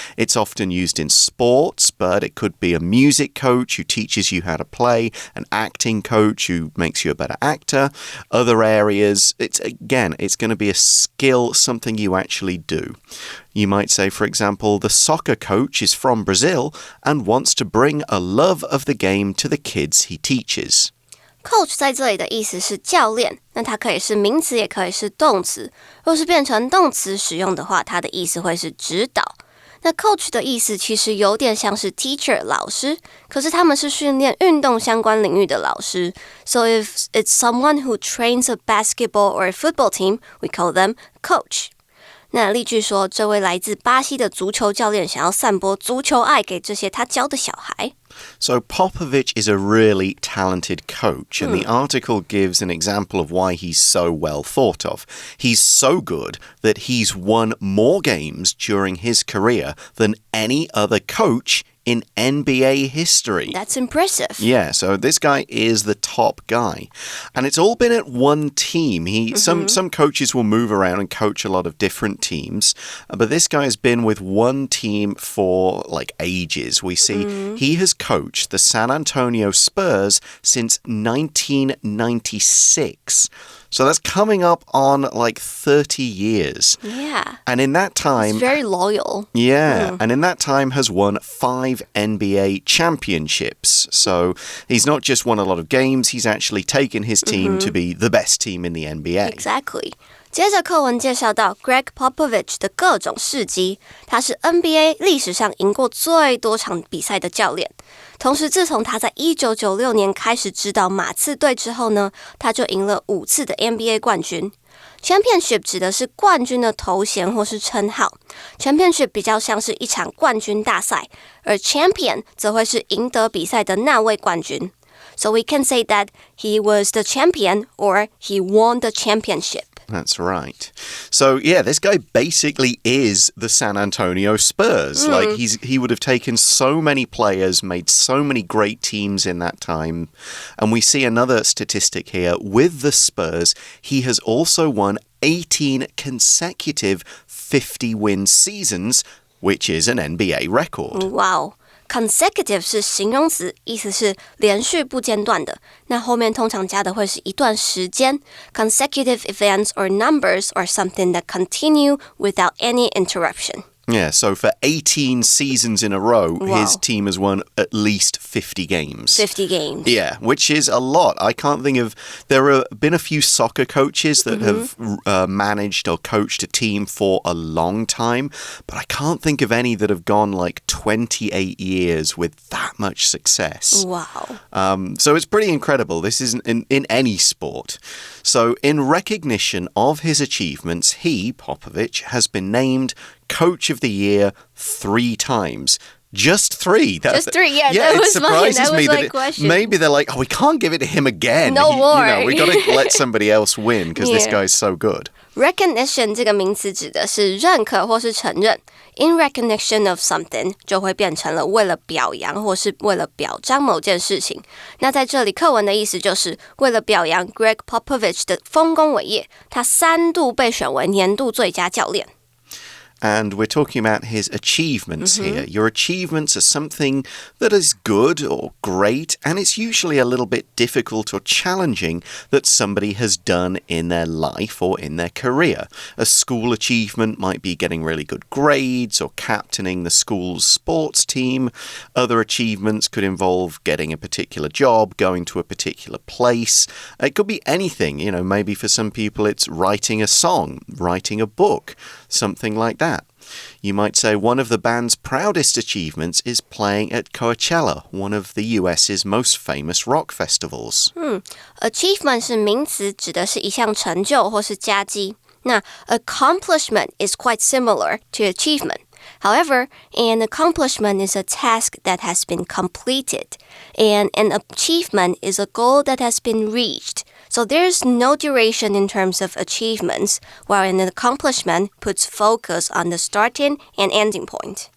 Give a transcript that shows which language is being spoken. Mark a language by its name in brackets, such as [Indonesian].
[English] It's often used in sports, but it could be a music coach who teaches you how to play, an acting coach who makes you a better actor. Other areas, it's going to be a skill, something you actually do. You might say, for example, the soccer coach is from Brazil and wants to bring a love of the game to the kids he teaches. [Chinese] Coach 在这里的意思是教练，那它可以是名词，也可以是动词。若是变成动词使用的话，它的意思会是指导。那 coach 的意思其实有点像是 teacher 老师，可是他们是训练运动相关领域的老师。 [English] So if it's someone who trains a basketball or a football team, we call them coach. [Chinese] 那例句说，这位来自巴西的足球教练想要散播足球爱给这些他教的小孩。 [English] So Popovich is a really talented coach, and the article gives an example of why he's so well thought of. He's so good that he's won more games during his career than any other coach in NBA history. That's impressive. Yeah, so this guy is the top guy. And it's all been at one team. Some coaches will move around and coach a lot of different teams, but this guy has been with one team for like ages. We see he has coached the San Antonio Spurs since 1996. So that's coming up on like 30 years. Yeah. And in that time... He's very loyal. Yeah, and in that time has won 5 NBA championships. So he's not just won a lot of games, he's actually taken his team to be the best team in the NBA. Exactly. [Chinese] 接着课文介绍到 Greg Popovich 的各种事迹，他是 NBA 历史上赢过最多场比赛的教练。同时，自从他在1996年开始指导马刺队之后呢，他就赢了5次的 NBA 冠军。 Championship 指的是冠军的头衔或是称号 ，Championship 比较像是一场冠军大赛，而 Champion 则会是赢得比赛的那位冠军。 [English] So we can say that he was the champion or he won the championship. That's right. So, yeah, this guy basically is the San Antonio Spurs. Like, he would have taken so many players, made so many great teams in that time. And we see another statistic here. With the Spurs, he has also won 18 consecutive 50-win seasons, which is an NBA record. [Chinese] Wow.Consecutive 是形容词，意思是连续不间断的。那后面通常加的会是一段时间。 [English] Consecutive events or numbers are something that continue without any interruption. Yeah, so for 18 seasons in a row, his team has won at least 50 games. 50 games. Yeah, which is a lot. I can't think of... There have been a few soccer coaches that have managed or coached a team for a long time, but I can't think of any that have gone like 28 years with that much success. Wow. So it's pretty incredible. This isn't in any sport. So in recognition of his achievements, he, Popovich, has been named Coach of the Year 3 times. Just 3. Just 3, yeah. Yeah, that it surprises me that question. Maybe they're like, oh, we can't give it to him again. No more. We got to let somebody else win because this guy's so good. [Chinese] Recognition 这个名词指的是认可或是承认。 In recognition of something 就会变成了为了表扬或是为了表彰某件事情。那在这里课文的意思就是为了表扬 Greg Popovich 的丰功伟业，他3度被选为年度最佳教练。 [English] And we're talking about his achievements here. Your achievements are something that is good or great, and it's usually a little bit difficult or challenging that somebody has done in their life or in their career. A school achievement might be getting really good grades or captaining the school's sports team. Other achievements could involve getting a particular job, going to a particular place. It could be anything. Maybe for some people it's writing a song, writing a book, something like that. You might say one of the band's proudest achievements is playing at Coachella, one of the US's most famous rock festivals. [Chinese] Achievement 是名词，指的是一项成就或是佳绩。 [English] 那 accomplishment is quite similar to achievement. However, an accomplishment is a task that has been completed, and an achievement is a goal that has been reached. So there's no duration in terms of achievements, while an accomplishment puts focus on the starting and ending point.